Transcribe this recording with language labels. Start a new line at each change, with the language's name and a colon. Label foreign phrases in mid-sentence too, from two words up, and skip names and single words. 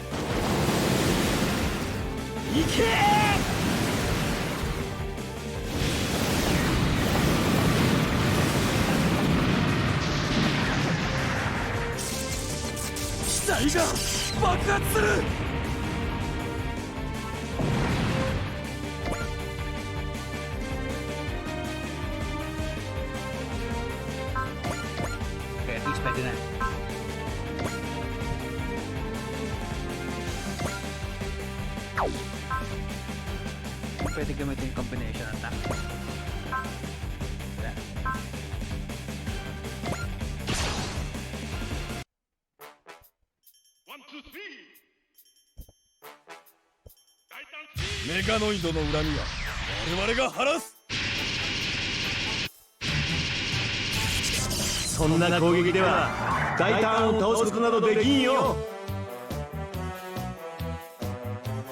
Japanese: 行け機体が爆発する。
Filipino: Okay,
English: at least
Filipino: pwede na. Pwede gamitin yung
English: combination attack.
Filipino: Wala.
Japanese: メガノイドの恨みは我々が晴らす。そんな攻撃では大ターンを倒すことなどできんよ。